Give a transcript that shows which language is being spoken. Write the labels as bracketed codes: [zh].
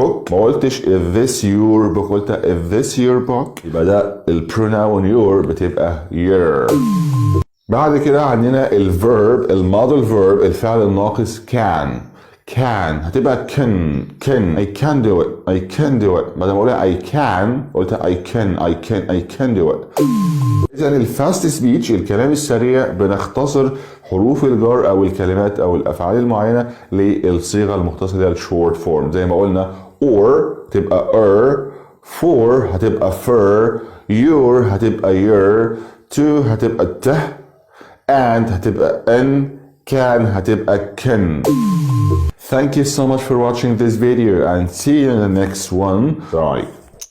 [ar] ما قلتش [en] is this your book، [ar] قلت [en] is this your book. [ar] يبقى ده البروناون your بتبقى your. بعد كده عندنا الفيرب الموديل فيرب الفعل الناقص can هتبقى can. [en] I can do it. [ar] بدل ما اقولها [en] I can [ar] قلت [en] I can do it. [ar] اذا الفاست سبيتش الكلام السريع بنختصر حروف الجر او الكلمات او الافعال المعينه للصيغه المختصره الشورت فورم. زي ما قلنا or تبقى for هتبقى fur، your هتبقى your، to هتبقى ته، and هتبقى n، can هتبقى can. [en] Thank you so much for watching this video and see you in the next one. Bye.